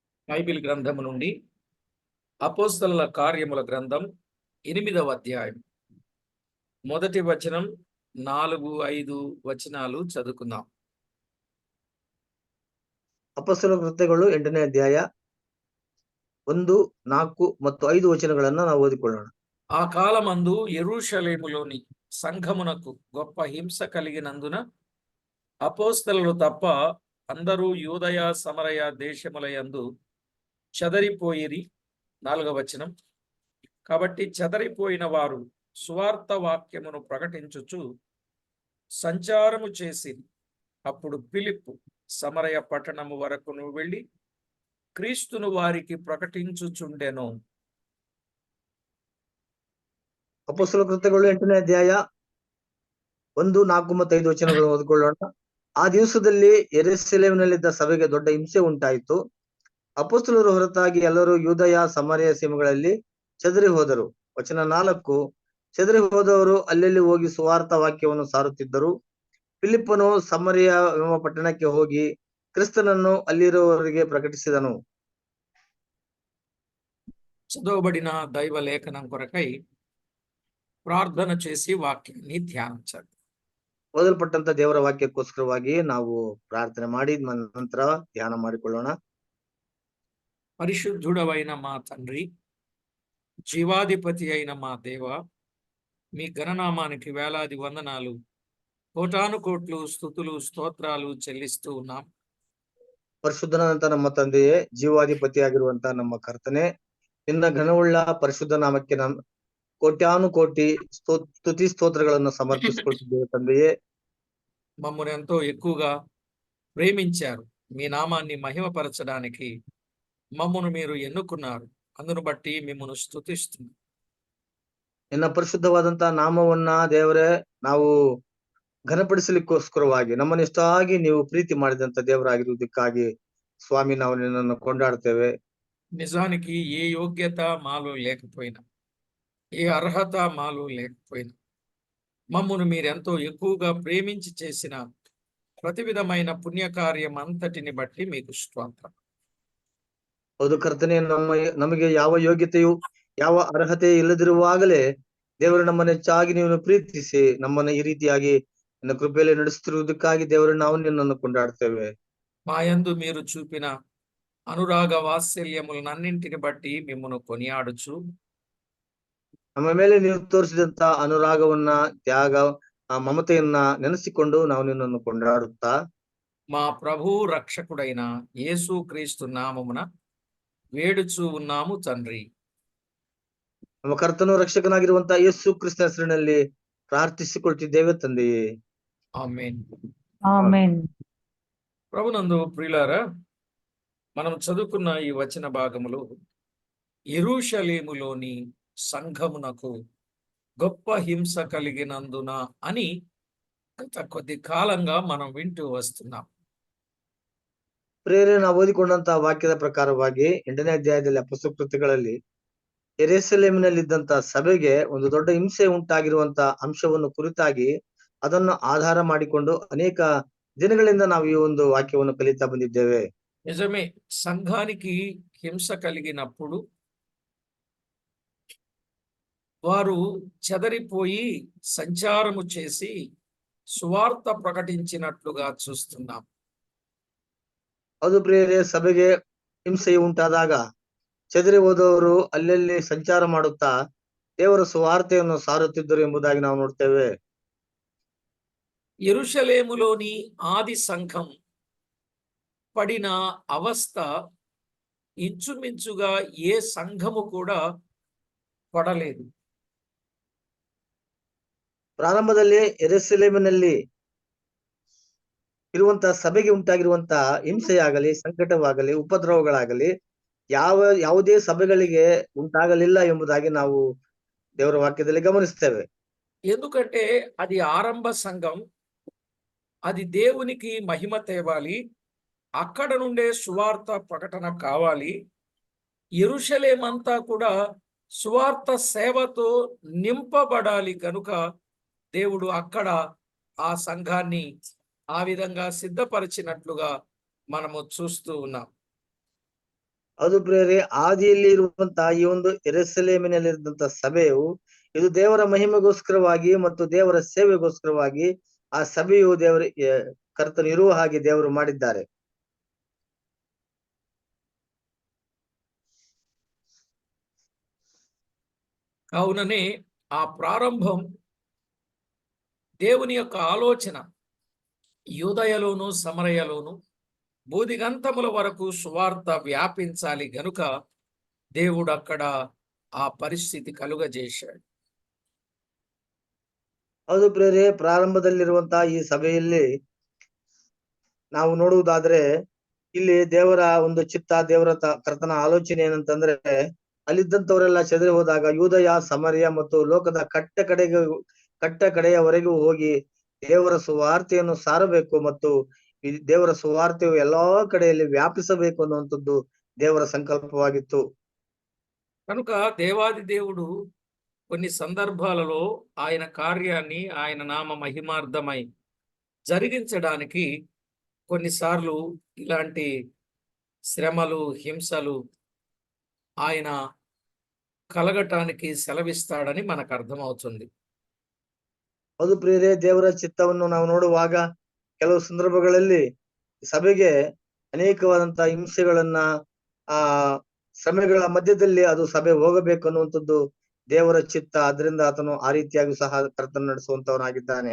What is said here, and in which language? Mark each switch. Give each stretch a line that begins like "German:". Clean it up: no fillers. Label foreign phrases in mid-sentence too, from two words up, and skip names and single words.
Telugu: బైబిల్ గ్రంథము నుండి అపోస్తలుల కార్యముల గ్రంథం 8వ అధ్యాయం మొదటి వచనం 4-5 వచనాలు చదువుకుందాం.
Kannada: ಅಪೊಸ್ತಲರ ಕೃತ್ಯಗಳು 8ನೇ ಅಧ್ಯಾಯ 1, 4 ಮತ್ತು 5 ವಚನಗಳನ್ನು ನಾವು ಓದಿಕೊಳ್ಳೋಣ.
Telugu: ఆ కాలమందు యెరూషలేములోని సంఘమునకు గొప్ప హింస కలిగినందున అపోస్తలులు తప్ప అందరూ యూదయ సమరయ దేశములయందు చెదరిపోయిరి. 4వ వచనం. కాబట్టి చెదరిపోయిన వారు సువార్త వాక్యమును ప్రకటించుచు సంచారము చేసి అప్పుడు ఫిలిప్పు సమరయ పట్టణము వరకును వెళ్ళి క్రీస్తును వారికి ప్రకటించుచుండెను.
Kannada: ಅಪೊಸ್ತಲರ ಕೃತ್ಯಗಳು 8ನೇ ಅಧ್ಯಾಯ 1, 4 ಮತ್ತು 5 ವಚನಗಳನ್ನು ಓದಿಕೊಳ್ಳೋಣ. ಆ ದಿವಸದಲ್ಲಿ ಯೆರೂಸಲೇಮಿನಲ್ಲಿದ್ದ ಸಭೆಗೆ ದೊಡ್ಡ ಹಿಂಸೆ ಉಂಟಾಯಿತು. ಅಪೊಸ್ತಲರು ಹೊರತಾಗಿ ಎಲ್ಲರೂ ಯೂದಯ ಸಮರಯ ಸೀಮೆಗಳಲ್ಲಿ ಚದರಿ ಹೋದರು. ವಚನ 4, ಚದರಿ ಹೋದವರು ಅಲ್ಲೆಲ್ಲಿ ಹೋಗಿ ಸುವಾರ್ತ ವಾಕ್ಯವನ್ನು ಸಾರುತ್ತಿದ್ದರು. ಫಿಲಿಪ್ಪನು ಸಮರಯ ಎಂಬ ಪಟ್ಟಣಕ್ಕೆ ಹೋಗಿ ಕ್ರಿಸ್ತನನ್ನು ಅಲ್ಲಿರುವವರಿಗೆ ಪ್ರಕಟಿಸಿದನು.
Telugu: చదవబడిన దైవ లేఖనం కొరకై ప్రార్థన చేసి వాక్యాన్ని ధ్యానించాలి.
Kannada: ಓದಲ್ಪಟ್ಟಂತ ದೇವರ ವಾಕ್ಯಕ್ಕೋಸ್ಕರವಾಗಿ ನಾವು ಪ್ರಾರ್ಥನೆ ಮಾಡಿ ನಂತರ ಧ್ಯಾನ ಮಾಡಿಕೊಳ್ಳೋಣ.
Telugu: పరిశుద్ధుడవైన మా తండ్రి, జీవాధిపతి అయిన మా దేవ, మీ ఘననామానికి వేలాది వందనాలు, కోటాను కోట్లు స్తుతులు స్తోత్రాలు చెల్లిస్తూ ఉన్నాం.
Kannada: ಪರಿಶುದ್ಧನಾದಂತ ನಮ್ಮ ತಂದೆಯೇ, ಜೀವಾಧಿಪತಿಯಾಗಿರುವಂತ ನಮ್ಮ ಕರ್ತನೆ, ನಿನ್ನ ಘನವುಳ್ಳ ಪರಿಶುದ್ಧ ನಾಮಕ್ಕೆ ಕೋಟ್ಯಾನು ಕೋಟಿ ಸ್ತುತಿ ಸ್ತೋತ್ರಗಳನ್ನು ಸಮರ್ಪಿಸಿಕೊಳ್ತಿದ್ದೇವೆ ತಂದೆಯೇ.
Telugu: మమ్మల్ని ఎంతో ఎక్కువగా ప్రేమించారు. మీ నామాన్ని మహిమపరచడానికి మమ్మను మీరు ఎన్నుకున్నారు. అందును బట్టి మిమ్మల్ని స్తుతిస్తున్నాం.
Kannada: ನಿನ್ನ ಪರಿಶುದ್ಧವಾದಂತ ನಾಮವನ್ನ ದೇವರೇ ನಾವು ಘನಪಡಿಸಲಿಕ್ಕೋಸ್ಕರವಾಗಿ ನಮ್ಮನ್ನು ಇಷ್ಟಾಗಿ ನೀವು ಪ್ರೀತಿ ಮಾಡಿದಂತ ದೇವರಾಗಿರುವುದಕ್ಕಾಗಿ ಸ್ವಾಮಿ ನಾವು ನಿನ್ನನ್ನು ಕೊಂಡಾಡ್ತೇವೆ.
Telugu: నిజానికి ఏ యోగ్యత మాలో లేకపోయినా, ఏ అర్హత మాలో లేకపోయినా, మమ్మను మీరెంతో ఎక్కువగా ప్రేమించి చేసిన ప్రతి విధమైన పుణ్యకార్యం అంతటిని బట్టి మీకు స్తోత్రం.
Kannada: ಹೌದು ಕರ್ತನೆ, ನಮಗೆ ಯಾವ ಯೋಗ್ಯತೆಯು ಯಾವ ಅರ್ಹತೆ ಇಲ್ಲದಿರುವಾಗಲೇ ದೇವರು ನಮ್ಮನ್ನು ಹೆಚ್ಚಾಗಿ ನೀವು ಪ್ರೀತಿಸಿ ನಮ್ಮನ್ನು ಈ ರೀತಿಯಾಗಿ ನಿನ್ನ ಕೃಪೆಯಲ್ಲಿ ನಡೆಸುತ್ತಿರುವುದಕ್ಕಾಗಿ ದೇವರು ನಾವು ನಿನ್ನನ್ನು ಕೊಂಡಾಡ್ತೇವೆ.
Telugu: మా యందు మీరు చూపిన అనురాగ వాత్సల్యములన్నింటిని బట్టి మిమ్మను కొనియాడుచు,
Kannada: ನಮ್ಮ ಮೇಲೆ ನೀವು ತೋರಿಸಿದಂತ ಅನುರಾಗವನ್ನ, ತ್ಯಾಗ, ಆ ಮಮತೆಯನ್ನ ನೆನೆಸಿಕೊಂಡು ನಾವು ನಿನ್ನನ್ನು ಕೊಂಡಾಡುತ್ತಾ
Telugu: మా ప్రభు రక్షకుడైన యేసు క్రీస్తు నామమున వేడుచూ ఉన్నాము తండ్రి.
Kannada: ನಮ್ಮ ಕರ್ತನು ರಕ್ಷಕನಾಗಿರುವಂತ ಯೇಸು ಕ್ರಿಸ್ತನ ಹೆಸರಿನಲ್ಲಿ ಪ್ರಾರ್ಥಿಸಿಕೊಳ್ತಿದ್ದೇವೆ ತಂದೆಯೇ.
Telugu: ఆమేన్. ఆమేన్. ప్రభునందు ప్రియులారా, మనం చదువుకున్న ఈ వచన భాగములో యెరూషలేములోని సంఘమునకు గొప్ప హింస కలిగినందున అని గత కొద్ది కాలంగా మనం వింటూ వస్తున్నాం.
Kannada: ಪ್ರೇರೆ ನಾವು ಓದಿಕೊಂಡಂತ ವಾಕ್ಯದ ಪ್ರಕಾರವಾಗಿ 8ನೇ ಅಧ್ಯಾಯದಲ್ಲಿ ಅಪೊಸ್ತಲ ಕೃತ್ಯಗಳಲ್ಲಿ ಯೆರೂಸಲೇಮಿನಲ್ಲಿದ್ದಂತ ಸಭೆಗೆ ಒಂದು ದೊಡ್ಡ ಹಿಂಸೆ ಉಂಟಾಗಿರುವಂತ ಅಂಶವನ್ನು ಕುರಿತಾಗಿ ಅದನ್ನು ಆಧಾರ ಮಾಡಿಕೊಂಡು ಅನೇಕ ದಿನಗಳಿಂದ ನಾವು ಈ ಒಂದು ವಾಕ್ಯವನ್ನು ಕಲಿತಾ ಬಂದಿದ್ದೇವೆ.
Telugu: నిజమే, సంఘానికి హింస కలిగినప్పుడు వారు చెదరిపోయి సంచారము చేసి సువార్త ప్రకటించినట్లుగా చూస్తున్నాం.
Kannada: ಅದು ಪ್ರೇರೆ ಸಭೆಗೆ ಹಿಂಸೆ ಉಂಟಾದಾಗ ಚದರಿ ಹೋದವರು ಅಲ್ಲಲ್ಲಿ ಸಂಚಾರ ಮಾಡುತ್ತಾ ದೇವರ ಸುವಾರ್ತೆಯನ್ನು ಸಾರುತ್ತಿದ್ದರು ಎಂಬುದಾಗಿ ನಾವು ನೋಡ್ತೇವೆ.
Telugu: యెరూషలేములోని ఆది సంఘం పడిన అవస్థ ఇంచుమించుగా ఏ సంఘము కూడా పడలేదు.
Kannada: ಪ್ರಾರಂಭದಲ್ಲಿ ಯೆರೂಸಲೇಮಿನಲ್ಲಿ ಇರುವಂತ ಸಭೆಗೆ ಉಂಟಾಗಿರುವಂತ ಹಿಂಸೆಯಾಗಲಿ, ಸಂಕಟವಾಗಲಿ, ಉಪದ್ರವಗಳಾಗಲಿ ಯಾವುದೇ సభಗಳಿಗೆ ಉಂಟಾಗಲಿಲ್ಲ ಎಂಬುದಾಗಿ ನಾವು ದೇವರ ವಾಕ್ಯದಲ್ಲಿ ಗಮನಿಸ್ತೇವೆ.
Telugu: ఎందుకంటే అది ఆరంభ సంఘం, అది దేవునికి మహిమ తేవాలి, అక్కడ నుండే సువార్త ప్రకటన కావాలి. యెరూషలేమంతా కూడా సువార్త సేవతో నింపబడాలి కనుక దేవుడు అక్కడ ఆ సంఘాన్ని ఆ విధంగా సిద్ధపరిచినట్లుగా మనము చూస్తూ ఉన్నాం.
Kannada: ಅದು ಪ್ರಿಯರೇ, ಆದಿಯಲ್ಲಿ ಇರುವಂತಹ ಈ ಒಂದು ಯೆರೂಸಲೇಮಿನಲ್ಲಿರುವಂತಹ ಸಭೆಯು ಇದು ದೇವರ ಮಹಿಮೆಗೋಸ್ಕರವಾಗಿ ಮತ್ತು ದೇವರ ಸೇವೆಗೋಸ್ಕರವಾಗಿ ಆ ಸಭೆಯು ಕರ್ತನು ಇರುವ ಹಾಗೆ ದೇವರು ಮಾಡಿದ್ದಾರೆ.
Telugu: కావుననే ఆ ప్రారంభం దేవుని యొక్క ఆలోచన యూదయలోను సమరయలోను బూదిగంతముల వరకు సువార్త వ్యాపించాలి గనుక దేవుడు అక్కడ ఆ పరిస్థితి కలుగజేశాడు.
Kannada: ಹೌದು ಪ್ರಿಯರೇ, ಪ್ರಾರಂಭದಲ್ಲಿರುವಂತಹ ಈ ಸಭೆಯಲ್ಲಿ ನಾವು ನೋಡುವುದಾದ್ರೆ ಇಲ್ಲಿ ದೇವರ ಒಂದು ಚಿತ್ತ, ದೇವರ ಕರ್ತನ ಆಲೋಚನೆ ಏನಂತಂದ್ರೆ, ಅಲ್ಲಿದ್ದಂತವರೆಲ್ಲ ಚೆದರಿ ಹೋದಾಗ ಯೂದಯ, ಸಮರ್ಯ ಮತ್ತು ಲೋಕದ ಕಟ್ಟ ಕಡೆಯವರೆಗೂ ಹೋಗಿ ದೇವರ ಸುವಾರ್ತೆಯನ್ನು ಸಾರಬೇಕು ಮತ್ತು ಈ ದೇವರ ಸುವಾರ್ತೆಯು ಎಲ್ಲಾ ಕಡೆಯಲ್ಲಿ ವ್ಯಾಪಿಸಬೇಕು ಅನ್ನುವಂಥದ್ದು ದೇವರ ಸಂಕಲ್ಪವಾಗಿತ್ತು.
Telugu: కనుక దేవాది దేవుడు కొన్ని సందర్భాలలో ఆయన కార్యాన్ని ఆయన నామ మహిమార్థమై జరిగించడానికి కొన్నిసార్లు ఇలాంటి శ్రమలు, హింసలు ఆయన కలగటానికి సెలవిస్తాడని మనకు అర్థమవుతుంది.
Kannada: ಅದು ಪ್ರಿಯರೇ, ದೇವರ ಚಿತ್ತವನ್ನು ನಾವು ನೋಡುವಾಗ ಕೆಲವು ಸಂದರ್ಭಗಳಲ್ಲಿ ಸಭೆಗೆ ಅನೇಕವಾದಂತಹ ಹಿಂಸೆಗಳನ್ನ ಆ ಶ್ರಮೆಗಳ ಮಧ್ಯದಲ್ಲಿ ಅದು ಸಭೆ ಹೋಗಬೇಕು ಅನ್ನುವಂಥದ್ದು ದೇವರ ಚಿತ್ತ. ಅದರಿಂದ ಆತನು ಆ ರೀತಿಯಾಗಿ ಸಹ ಕರ್ತನ ನಡೆಸುವಂತವನಾಗಿದ್ದಾನೆ.